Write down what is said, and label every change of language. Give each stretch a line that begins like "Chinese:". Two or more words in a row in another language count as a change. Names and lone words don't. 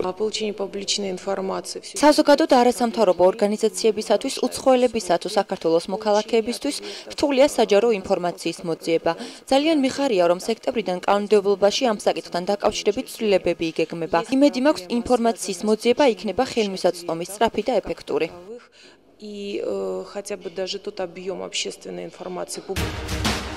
Georgian: საზოგადო და არასამთავრობო ორგანიზაციებისათვის, უცხოელებისა თუ საქართველოს მოქალაქეებისთვის რთულია საჯარო ინფორმაციის მოძიება. ძალიან მიხარია, რომ სექტემბრიდან კანონმდებლობაში ამ საკითხთან დაკავშირებით ცვლილებები იგეგმება. იმედი მაქვს, ინფორმაციის მოძიება იქნება ხელმისაწვდომი, სწრაფი და ეფექტური.
Russian: И хотя бы даже тот объем общественной информации